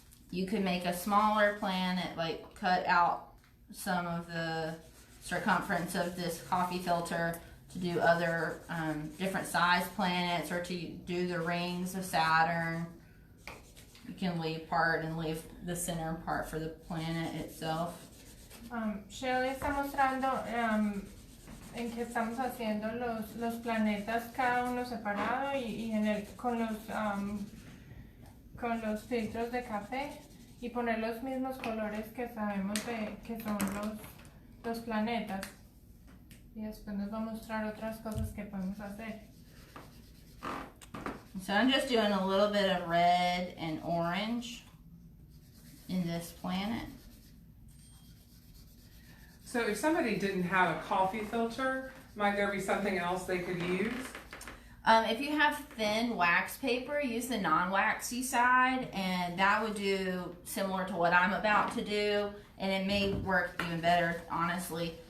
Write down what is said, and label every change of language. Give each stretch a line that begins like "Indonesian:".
English: You could make a smaller planet, like cut out some of the circumference of this coffee filter to do other different size planets, or to do the rings of Saturn. You can leave part and leave the center part for the planet itself.
Spanish: Shelly está mostrando en que estamos haciendo los planetas cada uno separado y con los filtros de café y poner los mismos colores que sabemos que son los planetas. Y después nos va a mostrar otras cosas que podemos hacer.
English: So I'm just doing a little bit of red and orange in this planet. So if somebody didn't have a coffee filter, might there be something else they could use? If you have thin wax paper, use the non-waxy side, and that would do similar to what I'm about to do, and it may work even better, honestly.